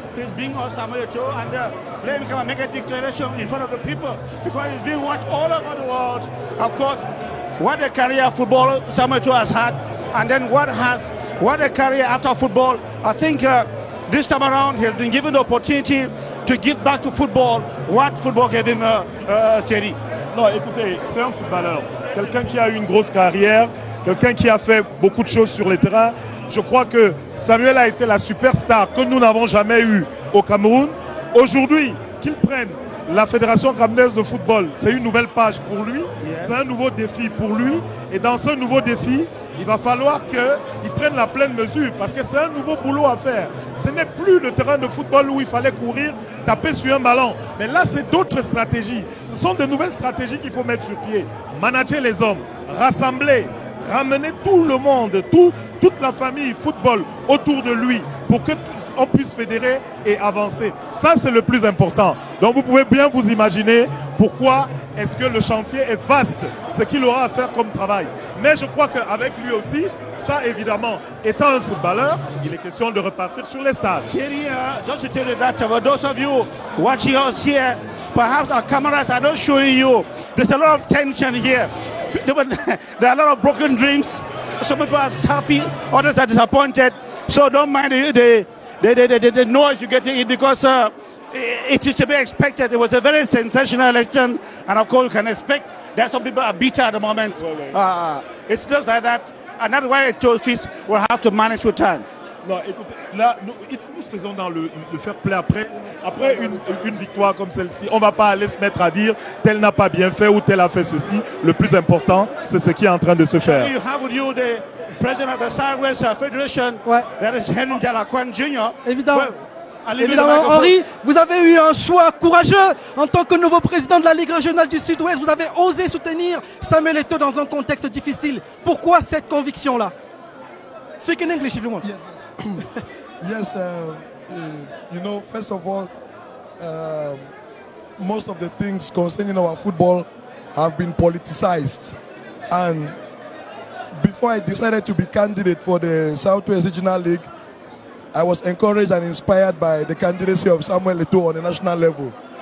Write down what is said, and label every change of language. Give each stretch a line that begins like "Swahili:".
English: Please bring us Samuel Eto'o and let him come and make a declaration in front of the people because he's being watched all over the world. Of course, what a career football Samuel Eto'o has had, and then what a career after football. I think this time around he has been given the opportunity to give back to football what football gave him, Thierry.
French: Non, écoutez, c'est un footballeur, quelqu'un qui a eu une grosse carrière, quelqu'un qui a fait beaucoup de choses sur les terrains. Je crois que Samuel a été la superstar que nous n'avons jamais eue au Cameroun. Aujourd'hui, qu'il prenne la Fédération camerounaise de football, c'est une nouvelle page pour lui, c'est un nouveau défi pour lui. Et dans ce nouveau défi, il va falloir qu'il prenne la pleine mesure parce que c'est un nouveau boulot à faire. Ce n'est plus le terrain de football où il fallait courir, taper sur un ballon. Mais là, c'est d'autres stratégies. Ce sont de nouvelles stratégies qu'il faut mettre sur pied. Manager les hommes, rassembler, ramener tout le monde, toute la famille football autour de lui pour qu'on puisse fédérer et avancer. Ça, c'est le plus important. Donc, vous pouvez bien vous imaginer pourquoi est-ce que le chantier est vaste, ce qu'il aura à faire comme travail. Mais je crois qu'avec lui aussi, ça, évidemment, étant un footballeur, il est question de repartir sur les stades.
English: Thierry, just to tell you that for those of you watching us here, perhaps our cameras are not showing you. There's a lot of tension here. There are a lot of broken dreams. Some people are happy, others are disappointed. So don't mind the noise you get in because it is to be expected. It was a very sensational election, and of course you can expect that some people are bitter at the moment. It's just like that, and that's why Eto'o will have to manage with time.
French: Non, écoutez, là, nous faisons dans le fair play après une victoire comme celle-ci. On ne va pas aller se mettre à dire tel n'a pas bien fait ou tel a fait ceci. Le plus important, c'est ce qui est en train de se faire.
English: You have with you the president of the Southwest Federation, that is Henry Jalakwan Jr.
French: Évidemment. Évidemment, Henri, vous avez eu un choix courageux en tant que nouveau président de la Ligue régionale du Sud-Ouest. Vous avez osé soutenir Samuel Eto'o dans un contexte difficile. Pourquoi cette conviction-là?
English: Speak in English if you want. Yes. Yes, you know, first of all, most of the things concerning our football have been politicized. And before I decided to be candidate for the Southwest Regional League, I was encouraged and inspired by the candidacy of Samuel Eto'o on the national level.